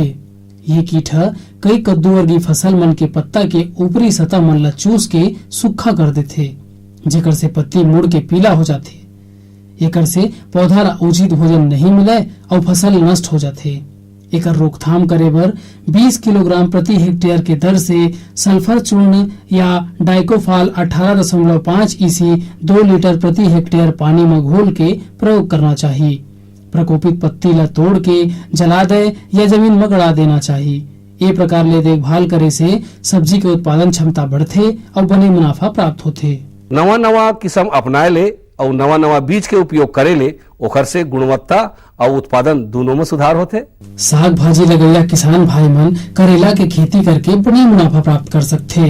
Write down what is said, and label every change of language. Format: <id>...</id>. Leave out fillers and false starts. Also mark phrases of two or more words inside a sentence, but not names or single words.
<hne>ये कीट कई कद्दू वर्गीय फसल मन के पत्ता के ऊपरी सतह मन ला चूस के सूखा कर देथे, जेकर से पत्ती मुड़ के पीला हो जाथे। एकर से पौधा ला उचित भोजन नहीं मिले और फसल नष्ट हो जाथे। एकर रोकथाम करे बर 20 किलोग्राम प्रति हेक्टेयर के दर से सल्फर चूर्ण या डाइकोफाल 18.5 ईसी 2 लीटर प्रति हेक्टेयर पानी में घोल के प्रयोग करना चाहिए। प्रकोपित पत्ती ला तोड़ के जला दे या जमीन में गड़ा देना चाहिए। ये प्रकार ले देखभाल करे से सब्जी के उत्पादन क्षमता बढ़थे और बने मुनाफा प्राप्त होथे। नवा नवा किस्म अपनाए ले और नवा नवा बीज के उपयोग करे ले, ओखर से गुणवत्ता और उत्पादन दोनों में सुधार होते। साग भाजी लगैया किसान भाई मन करेला के खेती करके बड़ी मुनाफा प्राप्त कर सकथे।</hne>